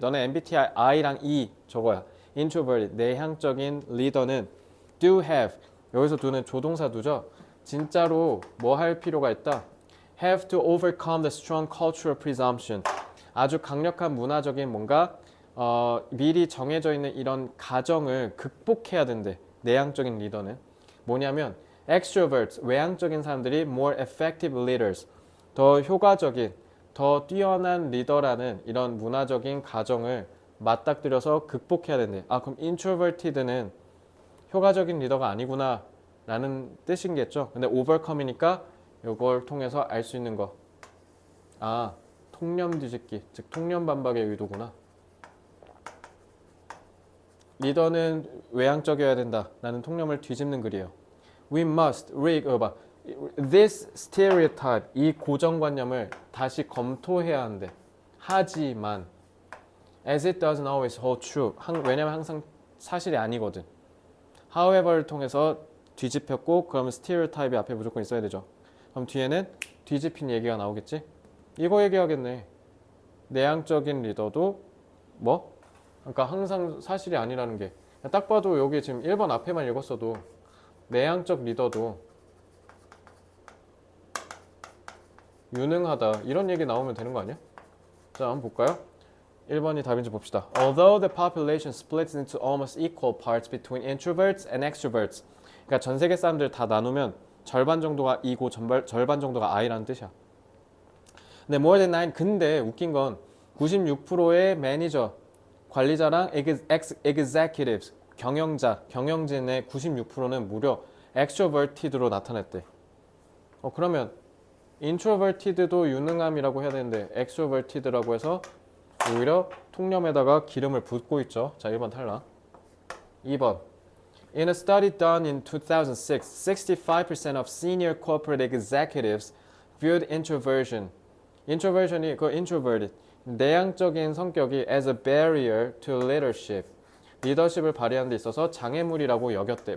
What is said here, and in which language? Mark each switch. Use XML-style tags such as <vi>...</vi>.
<ko>너네 MBTI I랑 E 저거야.</ko> <en>introverted.</en> <ko>내향적인 리더는</ko> <en>do have.</en> <ko>여기서 do는 조동사 do죠. 진짜로 뭐 할 필요가 있다.</ko> <en>have to overcome the strong cultural presumption.</en> <ko>아주 강력한 문화적인 뭔가 미리 정해져 있는 이런 가정을 극복해야 된대. 내향적인 리더는 뭐냐면 extroverts, 외향적인 사람들이</ko> <en>more effective leaders,</en> <ko>더 효과적인, 더 뛰어난 리더라는 이런 문화적인 가정을 맞닥뜨려서 극복해야 된대. 아, 그럼 introverted는 효과적인 리더가 아니구나 라는 뜻인겠죠. 근데 overcome이니까 이걸 통해서 알 수 있는 거. 아, 통념 뒤집기, 즉 통념 반박의 의도구나. 리더는 외향적이어야 된다. 라는 통념을 뒤집는 글이에요.</ko> <en>We must this stereotype,</en> <ko>이 고정관념을 다시 검토해야 한대. 하지만</ko> <en>as it doesn't always hold true.</en> <ko>왜냐면 항상 사실이 아니거든. however를 통해서 뒤집혔고 그러면 stereotype이 앞에 무조건 있어야 되죠. 그럼 뒤에는 뒤집힌 얘기가 나오겠지? 이거 얘기하겠네. 내향적인 리더도 뭐? 그러니까 항상 사실이 아니라는 게 딱 봐도 여기 지금 1번 앞에만 읽었어도 내향적 리더도 유능하다 이런 얘기 나오면 되는 거 아니야? 자, 한번 볼까요? 1번이 답인지 봅시다.</ko> <en>Although the population splits into almost equal parts between introverts and extroverts.</en> <ko>그러니까 전 세계 사람들 다 나누면 절반 정도가 E고 절반 정도가 I라는 뜻이야. 근데</ko> <en>more than 9,</en> <ko>근데 웃긴 건 96%의 매니저, 관리자랑 executives, 경영진의 96%는 무려 extroverted로 나타냈대. 그러면 introverted도 유능함이라고 해야 되는데 extroverted라고 해서 오히려 통념에다가 기름을 붓고 있죠. 자, 1번 탈락. 2번.</ko> <en>In a study done in 2006, 65% of senior corporate executives viewed introversion이 introverted,</en> <ko>내향적인 성격이</ko> <en>as a barrier to leadership,</en> <ko>리더십을 발휘하는 데 있어서 장애물이라고 여겼대.</ko>